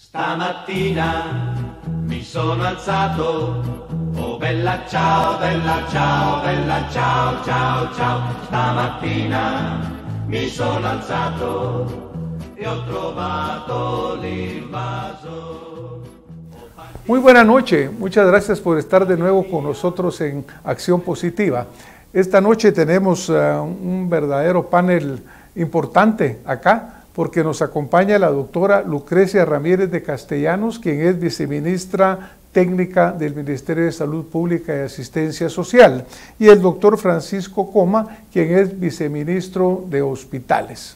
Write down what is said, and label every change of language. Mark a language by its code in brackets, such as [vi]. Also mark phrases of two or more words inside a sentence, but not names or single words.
[it] Stamattina mi sono alzato, oh bella ciao, bella ciao, bella ciao, ciao, ciao. Stamattina mi sono alzato e ho trovato l'invaso. [es] Muy buena noche, muchas gracias por estar de nuevo con nosotros en Acción Positiva. Esta noche tenemos un verdadero panel importante acá, porque nos acompaña la doctora Lucrecia Ramírez de Castellanos, quien es viceministra técnica del Ministerio de Salud Pública y Asistencia Social, y el doctor Francisco Coma, quien es viceministro de Hospitales.